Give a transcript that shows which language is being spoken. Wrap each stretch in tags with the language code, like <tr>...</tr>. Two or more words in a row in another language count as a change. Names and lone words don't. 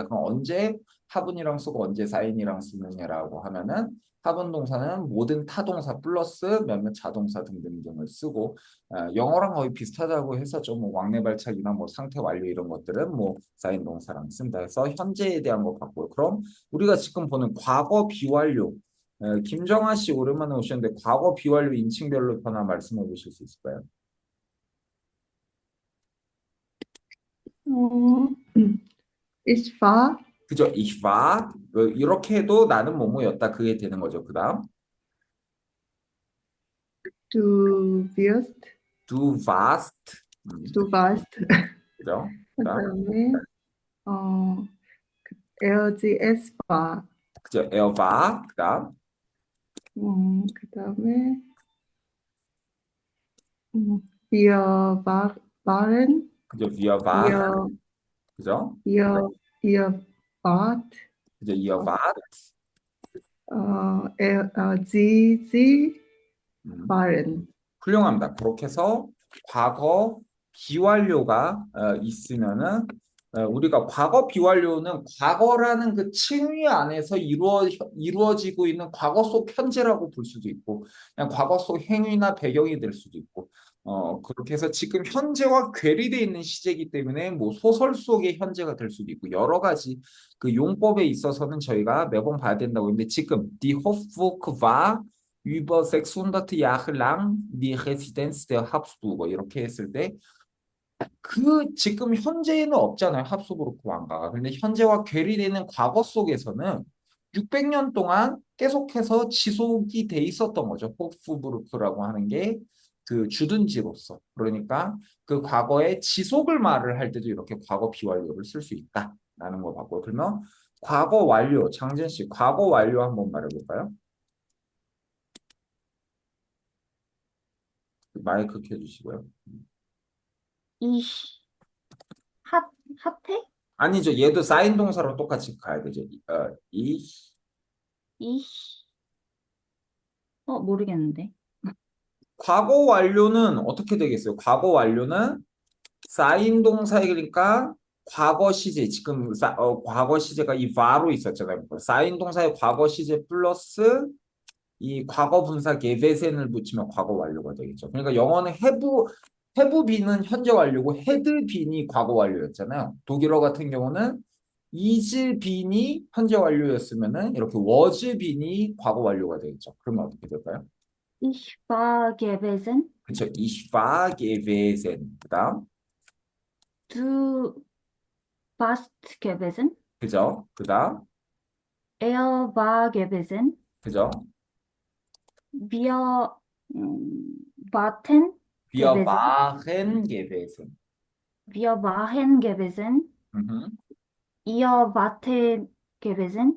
<ko>그럼 언제 하분이랑 쓰고 언제 사인이랑 쓰느냐라고 하면은 하분 동사는 모든 타동사 플러스 몇몇 자동사 등등등을 쓰고 영어랑 거의 비슷하다고 해서 좀 뭐 왕래 발착이나 뭐 상태 완료 이런 것들은 뭐 사인 동사랑 쓴다 해서 현재에 대한 거 봤고요. 그럼 우리가 지금 보는 과거 비완료 김정아 씨 오랜만에 오셨는데 과거 비완료 인칭별로 변화 말씀해 보실 수 있을까요? 어,</ko> <de>ich war,</de> <ko>그죠?</ko> <de>Ich war</de> <ko>이렇게 해도 나는 뭐뭐였다 그게 되는 거죠. 그다음</ko> <de>du wirst, du warst du warst.</de> <ko>그죠? 그다음 그다음에 어,</ko> <de>er, sie, es war.</de> <ko>그죠?</ko> <de>Er war</de> <ko>그다음</ko> <de>그다음에 wir waren, 그죠? Wir waren ihr,</de> <ko>그죠?</ko> <de>ihr, ihr wart, 그죠? Ihr wart sie 음. waren.</de> <ko>훌륭합니다. 그렇게 해서 과거 비완료가 있으면은 우리가 과거 비완료는 과거라는 그 칭의 안에서 이루어지고 있는 과거 속 현재라고 볼 수도 있고 그냥 과거 속 행위나 배경이 될 수도 있고 그렇게 해서 지금 현재와 괴리되어 있는 시제이기 때문에 뭐 소설 속의 현재가 될 수도 있고 여러 가지 그 용법에 있어서는 저희가 매번 봐야 된다고 했는데 지금</ko> <de>Die Hofburg war über 600 Jahre lang die Residenz der Habsburger</de> <ko>이렇게 했을 때 그 지금 현재에는 없잖아요. 합수부르크 왕가가. 근데 현재와 괴리되는 과거 속에서는 600년 동안 계속해서 지속이 돼 있었던 거죠. 호프부르크라고 하는 게 그 주둔지로서. 그러니까 그 과거의 지속을 말을 할 때도 이렇게 과거 비완료를 쓸 수 있다라는 거 봤고 그러면 과거 완료, 장진 씨, 과거 완료 한번 말해볼까요? 마이크 켜주시고요.</ko> <de>Ich hatte?</de> <ko>아니죠. 얘도 사인 동사로 똑같이 가야 되죠. Ich 모르겠는데. 과거 완료는 어떻게 되겠어요? 과거 완료는 사인 동사이니까 과거 시제 지금 과거 시제가 이 바로 있었잖아요. 사인 동사의 과거 시제 플러스 이 과거 분사 게베센을 붙이면 과거 완료가 되겠죠. 그러니까 영어는</ko> <en>have been</en> <ko>은 현재 완료고</ko> <en>had been</en> <ko>이 과거 완료였잖아요. 독일어 같은 경우는</ko> <en>is been</en> <ko>이 현재 완료였으면은 이렇게</ko> <en>was been</en> <ko>이 과거 완료가 되겠죠. 그러면 어떻게 될까요?</ko> <de>Ich war gewesen. 그렇죠. Ich war gewesen. 그다음 Du warst gewesen.</de> <ko>그죠? 그다음</ko> <de>Er war gewesen.</de> <ko>그죠?</ko> <de>Wir warten Wir gewesen. waren gewesen. Wir waren gewesen. Mhm. Ihr wart gewesen.</de>